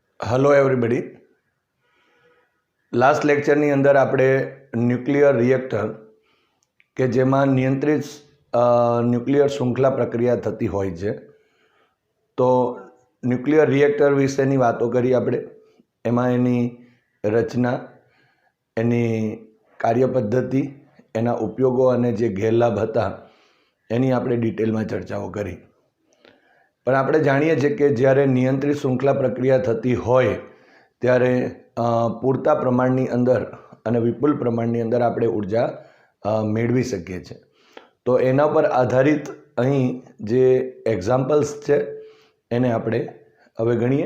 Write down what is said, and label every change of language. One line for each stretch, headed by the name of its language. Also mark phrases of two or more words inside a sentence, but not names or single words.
English: hello everybody. last lectureની
Gujarati: અંદર આપણે
English: nuclear reactor
Gujarati: કે જેમાં નિયંત્રિત ન્યૂક્લિયર શ્રૃંખલા પ્રક્રિયા થતી હોય છે તો
English: nuclear reactor
Gujarati: વિશેની વાતો કરી આપણે। એમાં એની રચના, એની કાર્યપદ્ધતિ, એના ઉપયોગો અને જે ગેરલાભ હતા એની આપણે ડિટેલમાં ચર્ચાઓ કરી। પણ આપણે જાણીએ છીએ કે જ્યારે નિયંત્રિત શ્રૃંખલા પ્રક્રિયા થતી હોય ત્યારે પૂરતા પ્રમાણની અંદર અને વિપુલ પ્રમાણની અંદર આપણે ઊર્જા મેળવી શકીએ છીએ। તો એના પર આધારિત અહીં જે એક્ઝામ્પલ્સ છે એને આપણે હવે ગણીએ।